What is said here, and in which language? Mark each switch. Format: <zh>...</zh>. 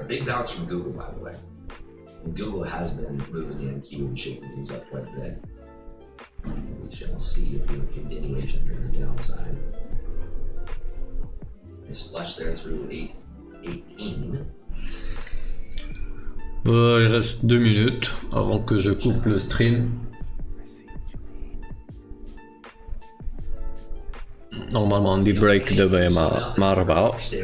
<en>Big bounce from Google, by the way. And Google has been moving the NQ and shaking things up quite a bit. We shall see if we have continuation here on the downside. Nice flush there through 818.</en> <fr>Il reste 2 minutes avant que je coupe le stream.</fr> <ar>Normalement عندي بريك دابا مع 4.</ar>